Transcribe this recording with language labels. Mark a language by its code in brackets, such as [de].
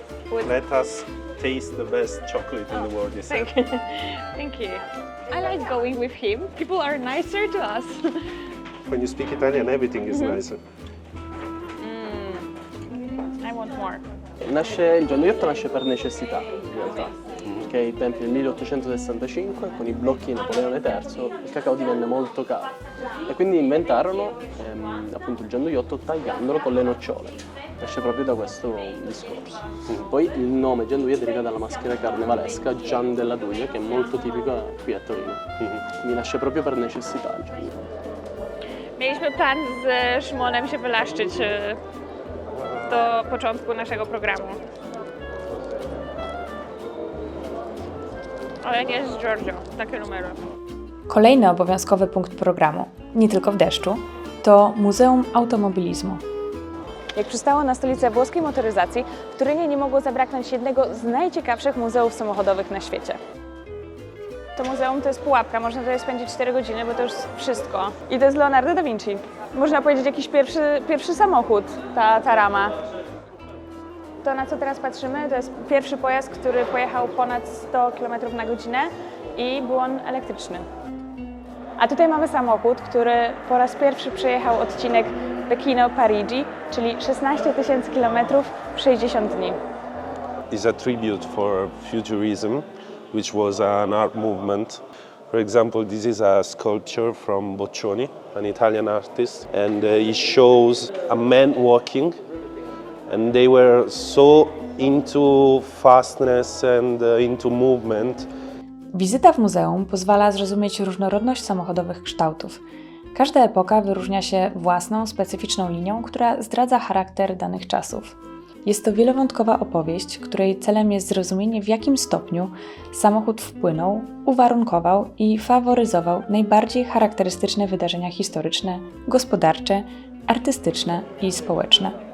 [en] to let us taste the best chocolate in the world, you said. Thank you. Thank you. I like going with him. People are nicer to us. When you speak Italian, everything is nicer. I want more. [it] Il Gianduiotto nasce per necessità, in realtà, che ai tempi del 1865, con i blocchi di Napoleone III, il cacao divenne molto caro e quindi inventarono appunto il Gianduiotto tagliandolo con le nocciole. Nasce proprio da questo discorso. Poi il nome Gianduia deriva dalla maschera carnevalesca Gian della Duia, che è molto tipica qui a Torino. Quindi nasce proprio per necessità il Gianduiotto. [pl] Mieliśmy plan z Szymonem się wylaszczyć do początku naszego programu. Ale nie z Giorgio, takie numery. Kolejny obowiązkowy punkt programu, nie tylko w deszczu, to Muzeum Automobilizmu. Jak przystało na stolicę włoskiej motoryzacji, w Turynie nie mogło zabraknąć jednego z najciekawszych muzeów samochodowych na świecie. To muzeum to jest pułapka, można tutaj spędzić 4 godziny, bo to już wszystko. I to jest Leonardo da Vinci. Można powiedzieć jakiś pierwszy samochód, ta rama. To, na co teraz patrzymy, to jest pierwszy pojazd, który pojechał ponad 100 km na godzinę i był on elektryczny. A tutaj mamy samochód, który po raz pierwszy przejechał odcinek Pechino-Parigi, czyli 16 000 km w 60 dni. [en] Is a tribute for futurism, which was an art movement. For example, this is a sculpture from Boccioni, an Italian artist, and it shows a man walking, and they were so into fastness and into movement. [pl] Wizyta w muzeum pozwala zrozumieć różnorodność samochodowych kształtów. Każda epoka wyróżnia się własną, specyficzną linią, która zdradza charakter danych czasów. Jest to wielowątkowa opowieść, której celem jest zrozumienie, w jakim stopniu samochód wpłynął, uwarunkował i faworyzował najbardziej charakterystyczne wydarzenia historyczne, gospodarcze, artystyczne i społeczne.